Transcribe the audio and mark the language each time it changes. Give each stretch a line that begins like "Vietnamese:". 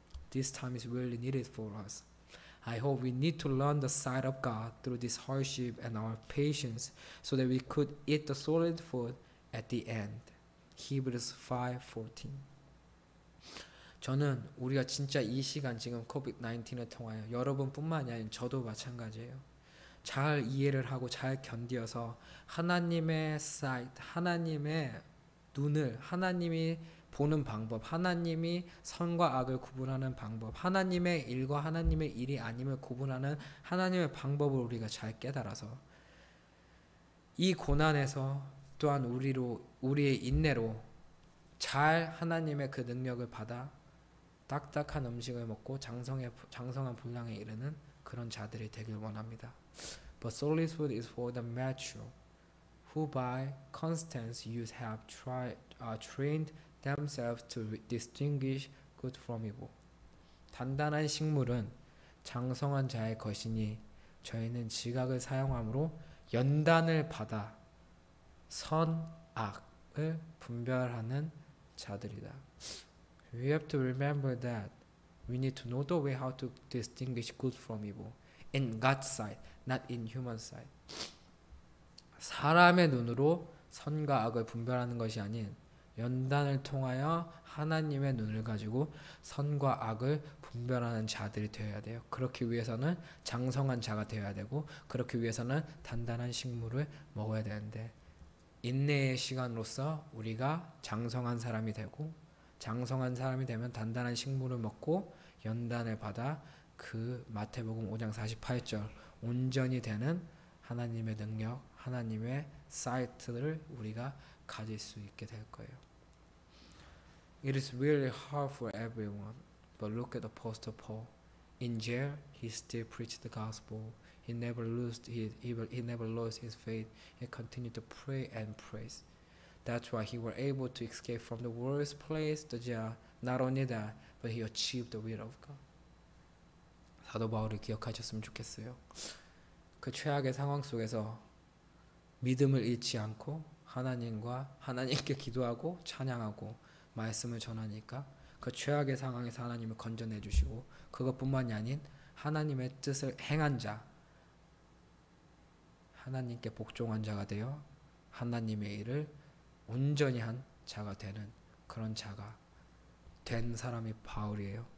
English: This time is really needed for us. I hope we need to learn the sight of God through this hardship and our patience so that we could eat the solid food at the end. Hebrews 5:14.
Korean: 저는 우리가 진짜 이 시간 지금 COVID-19을 통하여 여러분뿐만이 아닌 저도 마찬가지예요. 잘 이해를 하고 잘 견디어서 하나님의 sight, 하나님의 눈을 하나님이 보는 방법, 하나님이 선과 악을 구분하는 방법, 하나님의 일과 하나님의 일이 아님을 구분하는 하나님의 방법을 우리가 잘 깨달아서 이 고난에서 또한 우리의 인내로 잘 하나님의 그 능력을 받아 딱딱한 음식을 먹고 장성한 분량에 이르는 그런 자들이 되길 원합니다.
English: But solid food is for the mature, who by constant use have trained themselves to distinguish good from evil.
Korean: 단단한 식물은 장성한 자의 것이니 저희는 지각을 사용함으로 연단을 받아 선악을 분별하는 자들이다.
English: We have to remember that we need to know the way how to distinguish good from evil in God's sight, not in human sight.
Korean: 사람의 눈으로 선과 악을 분별하는 것이 아닌 연단을 통하여 하나님의 눈을 가지고 선과 악을 분별하는 자들이 되어야 돼요. 그렇기 위해서는 장성한 자가 되어야 되고 그렇기 위해서는 단단한 식물을 먹어야 되는데 인내의 시간으로서 우리가 장성한 사람이 되고 장성한 사람이 되면 단단한 식물을 먹고 연단을 받아 그 마태복음 5장 48절 온전히 되는 하나님의 능력, 하나님의 사이트를 우리가 가질 수 있게 될 거예요.
English: It is really hard for everyone, but look at Apostle Paul. In jail, he still preached the gospel. He never lost his faith. He continued to pray and praise. That's why he was able to escape from the worst place, the jail. Not only that, but he achieved the will of God.
Korean: 사도 바울을 기억하셨으면 좋겠어요. 그 최악의 상황 속에서 믿음을 잃지 않고 하나님께 기도하고 찬양하고 말씀을 전하니까 그 최악의 상황에서 하나님을 건져내 주시고 그것뿐만이 아닌 하나님의 뜻을 행한 자, 하나님께 복종한 자가 되어 하나님의 일을 온전히 한 자가 되는 그런 자가 된 사람이 바울이에요.